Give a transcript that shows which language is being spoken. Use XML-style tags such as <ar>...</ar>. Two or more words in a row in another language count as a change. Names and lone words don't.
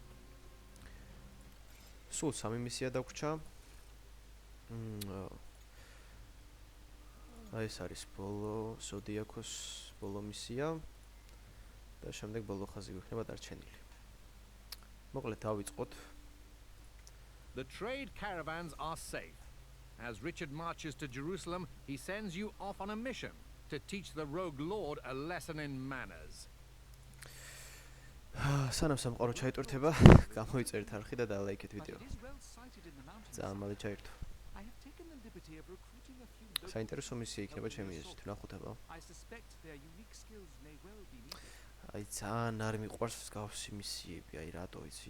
<ka>სულ 3 მისია დაგვრჩა. ეს არის ბოლო Zodiacos ბოლო მისია და შემდეგ ბოლო ხაზი გვექნება დარჩენილი. მოკლედ დავიწყოთ.</ka> <en>The trade caravans are safe. As Richard marches to Jerusalem, he sends you off on a mission to teach the rogue lord a lesson in manners.</en> <ka>სანამ სამყარო ჩაიტვირთება, გამოიწერეთ არხი და დალაიქეთ ვიდეო. ძალიან მალე ჩაირთო. საინტერესო მისია იქნება ჩემი აზრით, ნახოთ აბა. აი ძალიან არ მიყვარს მსგავსი მისიები, აი რატო იცით?</ka>